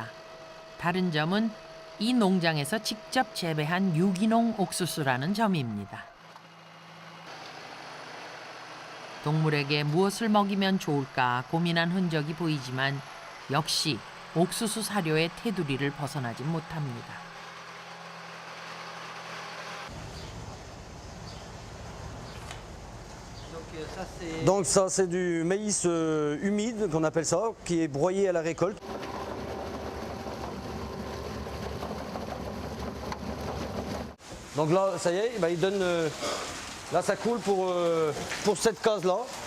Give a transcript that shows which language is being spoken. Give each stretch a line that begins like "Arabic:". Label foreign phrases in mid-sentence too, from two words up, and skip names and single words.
Korean: 다른 점은 이 농장에서 직접 재배한 유기농 옥수수라는 점입니다. 동물에게 무엇을 먹이면 좋을까 고민한 흔적이 보이지만 역시 옥수수 사료의 테두리를 벗어나지 못합니다.
French: Donc ça c'est du maïs humide qu'on appelle ça, qui est broyé à la récolte. Donc là, ça y est, il donne, là ça coule pour cette case-là.